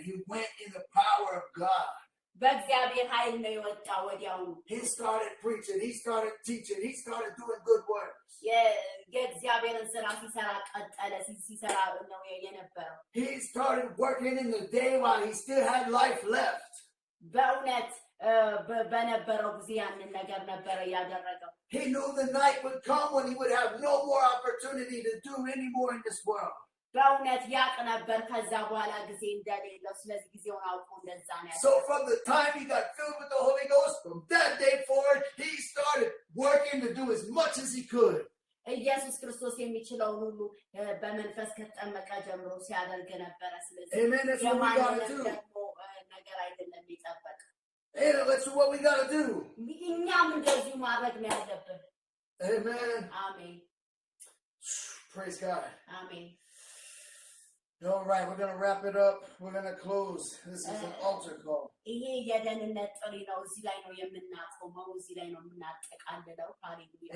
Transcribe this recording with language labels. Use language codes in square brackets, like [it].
[en] He went in the power of God. [am] በእግዚአብሔር ኃይል ነው የወጣው ወዲያውኑ [en] He started preaching, he started teaching, he started doing good works. [am] የእግዚአብሔርን ስራ ሲሰራ ቀጠለ ሲሰራ ነው የነበረው [en] He started working in the day while he still had life left. [am] በእውነት በነበረው ጊዜ ያንን ነገር ነበር ያደረገው [en] He knew the night would come when he would have no more opportunity to do any more in this world. [am] በእውነት ያቅ ነበር ከዛ በኋላ ጊዜ እንደሌለው ስለዚህ ጊዜውን አውቆ እንደዛ ነው [en] So from the time he got filled with the Holy Ghost, from that day forward, he started working to do as much as he could. [am] ኢየሱስ ክርስቶስ የሚችለውን ሁሉ በመንፈስ ከተጠመቀ ጀምሮ ሲያደርግ ነበር ስለዚህ [en] Amen. That's what we got to do. [am] ነገር አይደለም ይጠበቅ [en] And that's what we got to do. [am] እኛም እንደዚህ ማድረግ ነው ያለብን [en] Amen. [am] አሜን [en] Praise God. [am] አሜን [en] All right, we're going to wrap it up. We're going to close. This is an altar call. [am] ይሄ የደህንነት ጥሪ ነው እዚህ ላይ ነው የምናቆመው እዚህ ላይ ነው የምናጠቃልለው ሃሌሉያ